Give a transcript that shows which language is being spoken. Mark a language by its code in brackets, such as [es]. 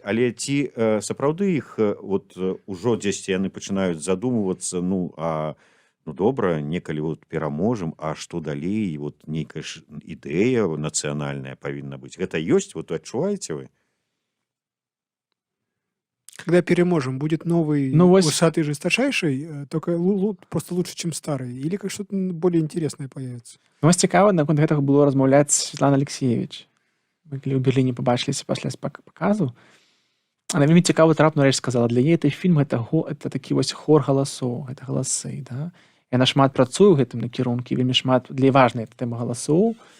[be] Але ці сапраўды іх вот ужо дзесьці яны пачынаюць задумвацца, ну, а Ну добра, некалі вот пераможам, а што далей, вот нейкая ж ідэя нацыянальная павінна быць. Гэта ёсць, вот адчуваеце вы? [ru] Когда переможем, будет новый [be] Ну, вось [ru] усатый жесточайший, только просто лучше, чем старый? Или как что-то более интересное появится? [be] ну, вось цікава, наконт гэтага было размаўляць Светлана Алексеевич. Мы калі ў Берліне пабачыліся пасля паказу, она вельмі цікавую трапную рэч сказала. Для яе гэты фільм это такі вось хор галасоў, гэта галасы, да. Яна шмат працуе ў гэтым накірунку, вельмі шмат для яе важная тэма галасоў.